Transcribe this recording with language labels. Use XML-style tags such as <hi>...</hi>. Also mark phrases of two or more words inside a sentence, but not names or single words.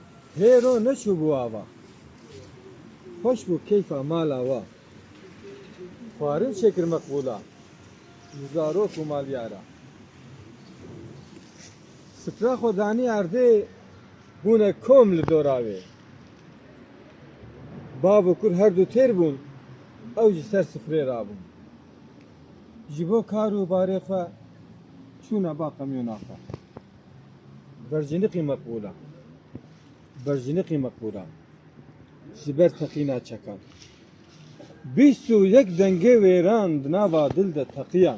<ku>هێرۆ نەچوو بووەوە خۆش بوو کەیفە ماڵەوە خوارن شێکر مەقبوولە زارۆک و ماڵیارە سفرە خۆدانی ئاردێ بوونە کۆم لە دۆراوێ باب و کور هەردوو تێر بوون ئەوجی سەر سفرێ رابوون ji bo kar û barê xwe çûna ba qemyona xwe berjiniqî meqbûla berjiniqî meqbûla ji ber teqîna çekan bîst û yek dengê wêran di nava dil de teqiyan</ku>